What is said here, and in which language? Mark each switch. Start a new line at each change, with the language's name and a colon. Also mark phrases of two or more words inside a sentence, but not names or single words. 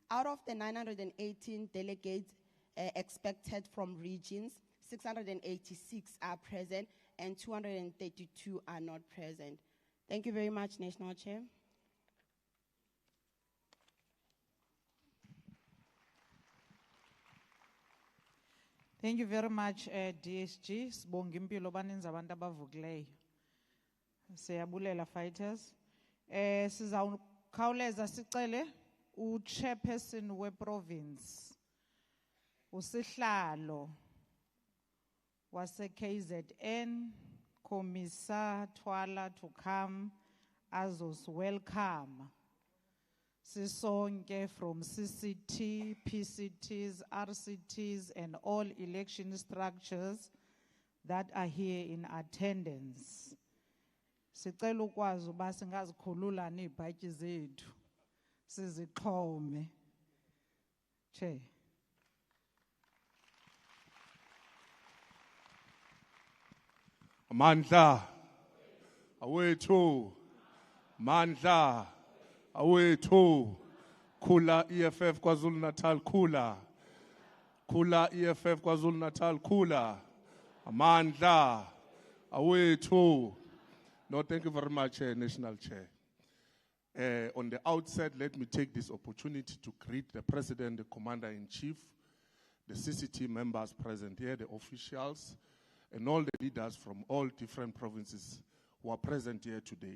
English: Out of the 918 delegates expected from regions, 686 are present and 232 are not present. Thank you very much, National Chair. Thank you very much, DSG.
Xhosa: Sibonga impilo baninzi abantu abavukileyo. Siyabulela fighters. Sizawukhawuleza sicele u-chairperson we-province, usihlalo wase-KZN, Commissar Twala,
English: to come as was welcome. Sisonke from CCT, PCTs, RCTs, and all election structures that are here in attendance.
Xhosa: Sicela ukwazi uba singazikhulula neebhatyi zethu sizixhome.
English: Chair.
Zulu: Mandla awethu, mandla awethu, khula EFF KwaZulu Natal, khula EFF KwaZulu Natal, khula mandla awethu.
English: No, thank you very much, National Chair. On the outset, let me take this opportunity to greet the President, the Commander-in-Chief, the CCT members present here, the officials, and all the leaders from all different provinces who are present here today.